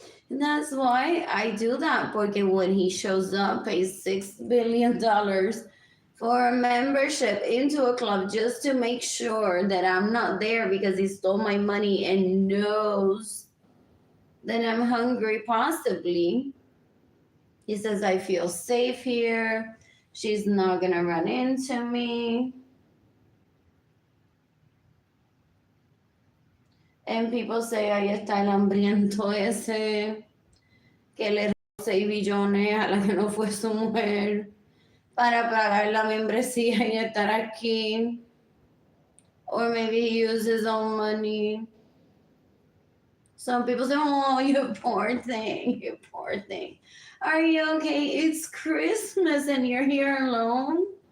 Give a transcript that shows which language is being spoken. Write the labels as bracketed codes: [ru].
[en] And that's why I do that, because when he shows up, pays $6 billion for a membership into a club just to make sure that I'm not there because he stole my money and knows that I'm hungry, possibly. He says, I feel safe here. She's not going to run into me. [es] And people say, ahí está el hambriento ese que le dio 6 billones a la que no fue su mujer para pagar la membresía y estar aquí. [en] Or maybe he used his own money. Some people say, oh, you poor thing, you poor thing. Are you okay? It's Christmas and you're here alone?